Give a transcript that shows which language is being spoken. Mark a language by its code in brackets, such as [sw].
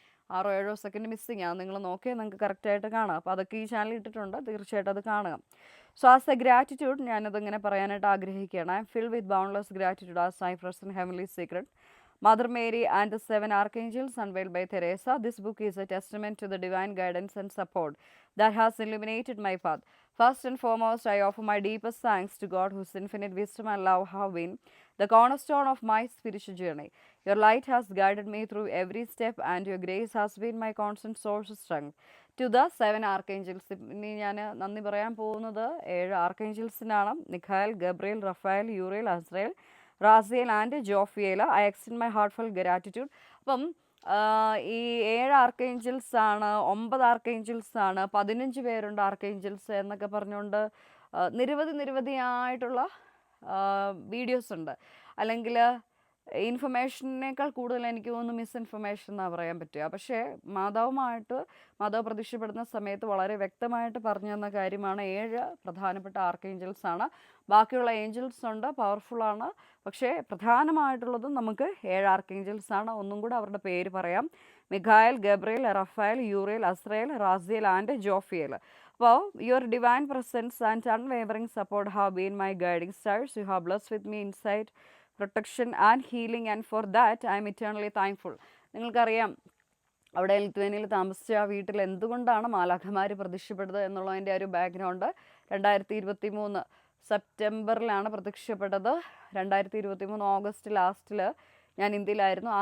[ml] 6 7 second missing ആണ്. നിങ്ങൾ നോക്കിയാൽ നിങ്ങൾക്ക് കറക്റ്റായിട്ട് കാണാം. അപ്പോൾ അതൊക്കെ ഈ ചാനൽ ഇട്ടിട്ടുണ്ട്, തീർച്ചയായിട്ടും അത് കാണുക. [en] so as a gratitude [ml] ഞാനതിങ്ങനെ പറയാനായിട്ട് ആഗ്രഹിക്കുകയാണ്. [en] I'm filled with boundless gratitude as I present heavenly secret, Mother Mary and the 7 Archangels unveiled by Teresa. This book is a testament to the divine guidance and support that has illuminated my path. First and foremost, I offer my deepest thanks to God, whose infinite wisdom and love have been the cornerstone of my spiritual journey. Your light has guided me through every step, and your grace has been my constant source of strength. To the 7 Archangels. [ml] ഇനി ഞാൻ നന്ദി പറയാൻ പോകുന്നത് 7 ആർക്കേഞ്ചൽസിനാണ്. Mikhael, Gabriel, Raphael, യൂറിയേൽ, അസ്രയേൽ, റാസിയേൽ and ജോഫിയേല. I extend my heartful gratitude. അപ്പം ഈ 7 archangels ആണ്, 9 archangels ആണ്, 15 പേരുണ്ട് ആർക്കേഞ്ചൽസ് എന്നൊക്കെ പറഞ്ഞുകൊണ്ട് നിരവധിയായിട്ടുള്ള വീഡിയോസ് ഉണ്ട്. അല്ലെങ്കിൽ ഇൻഫർമേഷനേക്കാൾ കൂടുതൽ എനിക്ക് തോന്നുന്നു മിസ്ഇൻഫർമേഷൻ എന്നാണ് പറയാൻ പറ്റുക. പക്ഷേ മാതാവ് പ്രത്യക്ഷപ്പെടുന്ന സമയത്ത് വളരെ വ്യക്തമായിട്ട് പറഞ്ഞു തന്ന കാര്യമാണ് 7 പ്രധാനപ്പെട്ട ആർക്കേഞ്ചൽസ് ആണ്. ബാക്കിയുള്ള ഏഞ്ചൽസ് ഉണ്ട്, പവർഫുള്ളാണ്. പക്ഷേ പ്രധാനമായിട്ടുള്ളതും നമുക്ക് 7 ആർക്കേഞ്ചൽസ് ആണ്. ഒന്നും കൂടെ അവരുടെ പേര് പറയാം. [en] Michael, Gabriel, Raphael, Uriel, Asrael, Raziel, and Jophiel. Well, your divine presence and unwavering support have been my guiding stars. You have blessed with me insight, protection, and healing, and for that I am eternally thankful. [ml] നിങ്ങൾക്കറിയാം, അവിടെ ലിത്വേനിയയിൽ താമസിച്ച ആ വീട്ടിൽ എന്തുകൊണ്ടാണ് മാലാഖമാർ പ്രത്യക്ഷപ്പെട്ടത് എന്നുള്ളതിൻ്റെ ഒരു ബാക്ക്ഗ്രൗണ്ട് 2023 സെപ്റ്റംബറിലാണ് പ്രത്യക്ഷപ്പെട്ടത്. 2023 ഓഗസ്റ്റ് ലാസ്റ്റിൽ ഞാൻ ഇന്ത്യയിലായിരുന്നു.